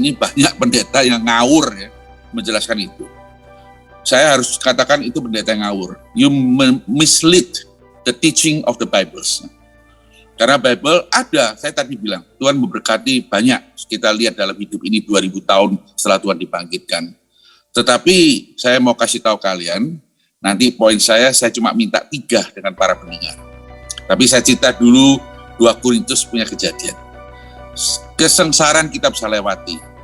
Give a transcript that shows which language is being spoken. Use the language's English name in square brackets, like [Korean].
[Indonesian] Ini banyak pendeta yang ngawur ya, menjelaskan itu. Saya harus katakan itu pendeta yang ngawur. [English] You mislead the teaching of the Bibles. [Indonesian] Karena Bible ada, saya tadi bilang, Tuhan memberkati banyak. Kita lihat dalam hidup ini 2000 tahun setelah Tuhan dibangkitkan. Tetapi saya mau kasih tahu kalian, nanti poin saya cuma minta 3 dengan para pendengar. Tapi saya cerita dulu 2 Korintus punya kejadian. Kesengsaraan kita bisa lewati.